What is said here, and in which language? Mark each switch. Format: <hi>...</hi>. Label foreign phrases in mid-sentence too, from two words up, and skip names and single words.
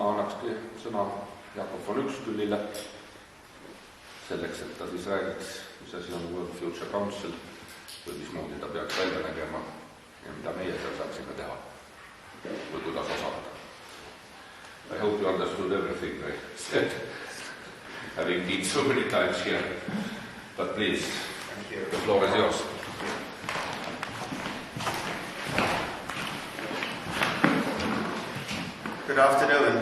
<et>annakski sõna Jakob von Uexkullile selleks, et ta siis räägiks, mis asi on World Future Council või mismoodi ta peaks välja nägema ja mida meie seal saaksime teha või kuidas osaleda.</et> <en>I hope you understood everything I said, having been so many times here. But please, the floor is yours. Good afternoon.</en>